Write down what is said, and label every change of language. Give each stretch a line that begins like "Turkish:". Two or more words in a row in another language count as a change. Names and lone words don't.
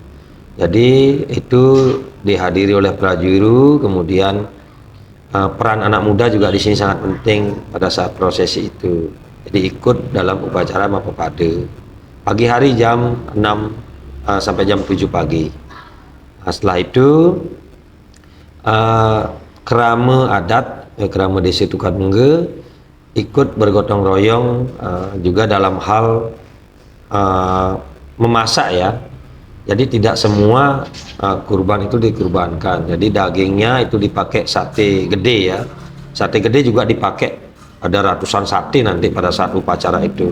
Indonesian: Jadi itu dihadiri oleh prajuru, kemudian peran anak muda juga di sini sangat penting pada saat prosesi itu. Jadi ikut dalam upacara Mapepade. Pagi hari jam 6 sampai jam 7 pagi. Nah, setelah itu kerama adat, kerama desa Tukar Mungge ikut bergotong royong juga dalam hal memasak ya. Jadi tidak semua kurban itu dikurbankan. Jadi dagingnya itu dipakai sate gede ya. Sate gede juga dipakai, ada ratusan sate nanti pada saat upacara itu.